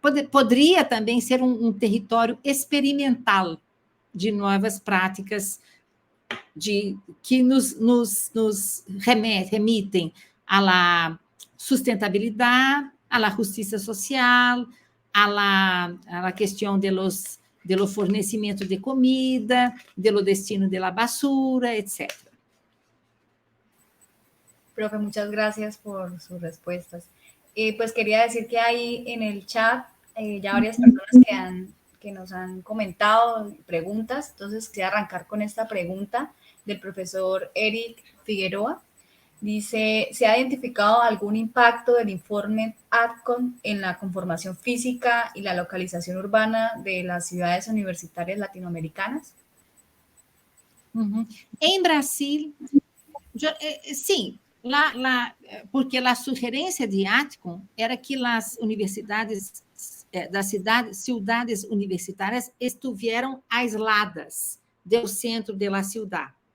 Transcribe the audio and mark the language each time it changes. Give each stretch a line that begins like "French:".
Portuguese: poderia também ser um território experimental de novas práticas que nos remitem à sustentabilidade, à justiça social, à questão do fornecimento de comida, do destino da basura, etc.
Spanish: Profe, muchas gracias por sus respuestas. Pues quería decir que hay en el chat ya varias personas que nos han comentado preguntas, entonces quisiera arrancar con esta pregunta del profesor Eric Figueroa. Dice, ¿se ha identificado algún impacto del informe ADCON en la conformación física y la localización urbana de las ciudades universitarias latinoamericanas?
Portuguese: En Brasil, sim, porque a sugerência de ADCON era que as universidades das cidades universitárias
Spanish: estuvieran aisladas
Portuguese: do centro da cidade.